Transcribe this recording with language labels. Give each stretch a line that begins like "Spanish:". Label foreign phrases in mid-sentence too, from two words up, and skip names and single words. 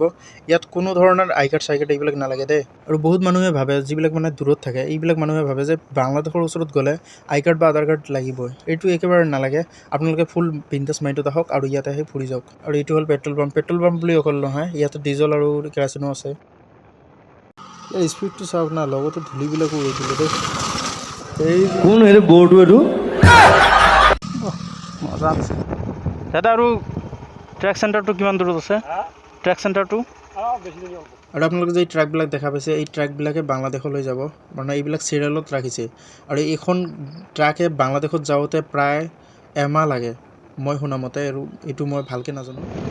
Assamese: ইয়াত কোনো ধৰণৰ
English: I card
Assamese: চাই কাৰ্ড এইবিলাক নালাগে দেই। আৰু বহুত মানুহে ভাবে, যিবিলাক মানে দূৰত থাকে এইবিলাক মানুহে ভাবে যে বাংলাদেশৰ ওচৰত গ'লে
English: I card
Assamese: বা আধাৰ কাৰ্ড লাগিবই। এইটো একেবাৰে নালাগে, আপোনালোকে ফুল বিন্দাছ মাইণ্ডত আহক আৰু ইয়াতে আহি ফুৰি যাওক। আৰু এইটো হ'ল
English: petrol pump
Assamese: বুলি অকল নহয়, ইয়াতে ডিজেল আৰু কেৰাচিনো আছে। ইয়াৰ স্পীডটো চাওক না, লগতে ধূলিবিলাকো উৰি দিলে দেই। এই
Hindi: कौन है रे बोर्ड में तू?
Assamese: মজা আছে দাদা। আৰু ট্ৰেক চেণ্টাৰটো কিমান দূৰত আছে? ট্ৰেক চেণ্টাৰটো আৰু আপোনালোকে যে এই ট্ৰাকবিলাক দেখা পাইছে, এই ট্ৰাকবিলাকে বাংলাদেশলৈ যাব, মানে এইবিলাক চিৰিয়েলত ৰাখিছে। আৰু এইখন ট্ৰাকে বাংলাদেশত যাওঁতে প্ৰায় এমাহ লাগে মই শুনামতে, আৰু এইটো মই ভালকৈ নাজানো।